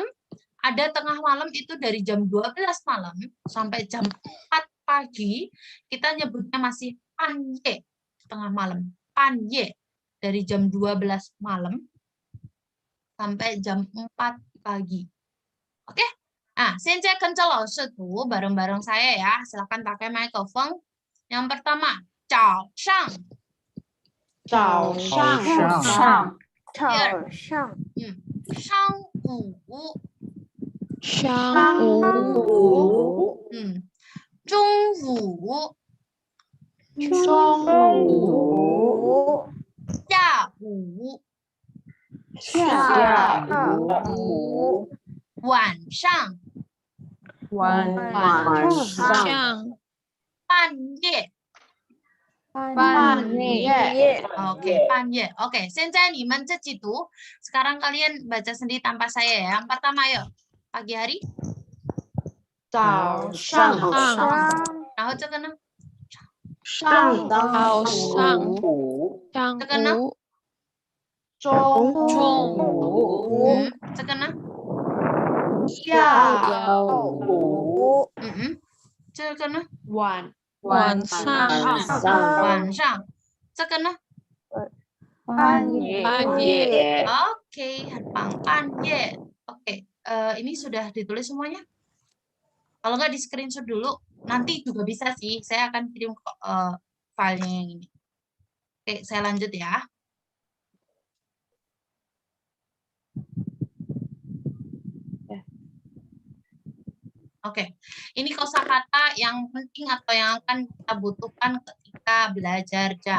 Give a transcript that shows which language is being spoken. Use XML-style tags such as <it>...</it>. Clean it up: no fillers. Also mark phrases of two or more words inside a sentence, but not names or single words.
<id>Ada tengah malam itu dari jam 12 malam sampai jam 4 pagi, kita nyebutnya masih panye, tengah malam. Panye, dari jam 12 malam sampai jam 4 pagi. Oke? Nah, Senjai Kencel Laoshi tuh bareng-bareng saya ya. Silakan pakai microphone. Yang pertama,</id> <zh>Chao Shang. Chao Shang. Shang Wu. 上午，中午，下午，晚上，半夜。Oke, 半夜. Oke, 现在你们自己读.</zh> <id>Sekarang kalian baca sendiri tanpa saya ya. Yang pertama, ayo. Pagi hari.</id> <zh>早上，然后这个呢？上午，这个呢？中午，这个呢？下午，这个呢？晚上，这个呢？半夜。</zh> <id>Oke,</id> <zh>很棒，半夜。</zh> <id>Oke, ini sudah ditulis semuanya? Kalau nggak di screenshot dulu, nanti juga bisa sih. Saya akan kirim filenya yang ini. Oke, saya lanjut ya. Oke, ini kosakata yang penting atau yang akan kita butuhkan ketika belajar jam.</id>